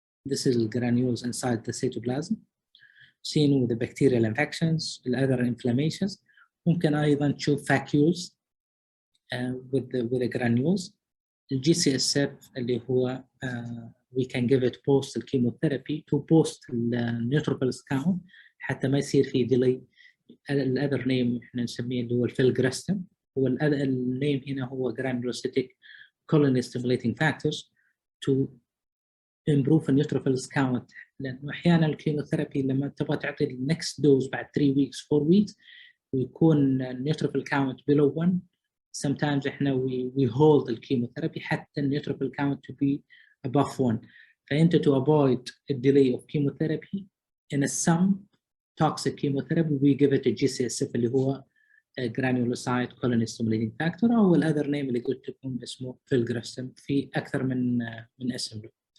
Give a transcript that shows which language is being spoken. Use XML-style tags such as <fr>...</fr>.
<en>This is the granules inside the cytoplasm. Seen with the bacterial infections, the other inflammations.</en> <ar>ممكن أيضا تشوف vacuoles</ar> <en>with the granules. The GCSF</en> <ar>اللي هو</ar> <en>we can give it post chemotherapy to post neutrophils count</en> <ar>حتى ما يصير في</ar> <en>delay. The other name</en> <ar>احنا نسميه اللي هو الفيلجراستم. هو النيم هنا هو</ar> <en>granulocytic colony stimulating factors to improve the neutrophils count.</en> <ar>لأنه أحيانا الكيموثيرابي لما تبغى تعطي النكست دوز بعد</ar> <en>3 weeks 4 weeks</en> <ar>ويكون</ar> <en>neutrophil count below 1. Sometimes</en> <ar>احنا</ar> <en>we hold the chemotherapy</en> <ar>حتى</ar> <en>neutrophil count to be above 1. فأنت to avoid the delay of chemotherapy in some toxic chemotherapy we give it a GCSF اللي هو granulocyte colony stimulating factor أو ال other name</en> <ar>اللي قلت لكم اسمه</ar> <en>filgrastim</en> <ar>في أكثر من اسم له.</ar>